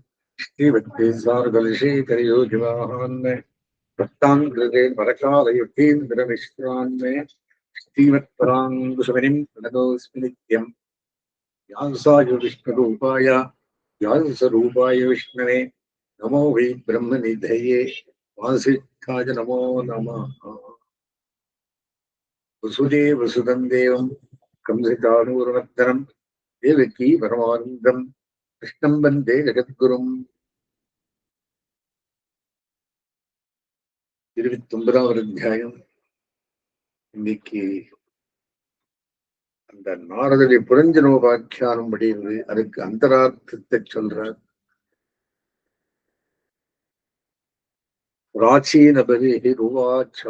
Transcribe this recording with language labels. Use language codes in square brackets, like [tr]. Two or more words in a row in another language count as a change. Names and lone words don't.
[sa] श्रीवद्वेसारकलशेखरयोगिवाहान् भक्तान् कृते परकालयुक्तीन्द्रमिश्रान् श्रीमत्पराङ्कुशमुनिं प्रणतोऽस्मि नित्यम् व्यासाय विष्णुरूपाय व्यासरूपाय विष्णवे नमो वै ब्रह्मनिधये वासिष्ठाय नमो नमः। वसुदेवसुतं देवं कंसचाणूरमर्दनं देवकी परमानन्दं कृष्णं वन्दे जगद्गुरुम्। [ta] 29வது அத்தியாயம். இன்னைக்கு அந்த நாரதரை புரஞ்சனோபாக்கியானம் படிக்கிறது. அதுக்கு அந்தரார்த்தத்தை சொல்றார். [sa] प्राचीन बर्हिः उवाच.